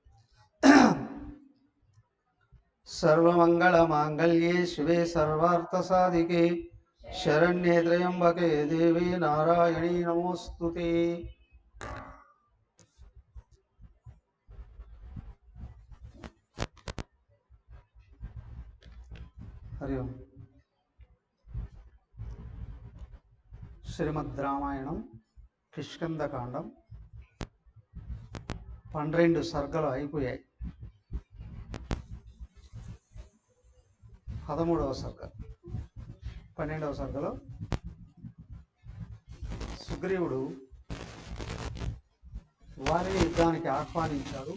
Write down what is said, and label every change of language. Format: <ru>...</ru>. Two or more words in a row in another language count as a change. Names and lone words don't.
<sa>सर्वमङ्गलमाङ्गल्ये शिवे सर्वार्थसाधिके शरण्ये त्र्यम्बके देवी नारायणी नमोस्तुते। हरि ओम।</sa> <te>శ్రీమద్ రామాయణం కిష్కింధకాండం 12 సర్గలు అయిపోయాయి. 13వ సర్గ 12వ సర్గలో సుగ్రీవుడు వారిని యుద్ధానికి ఆహ్వానించాడు.</te>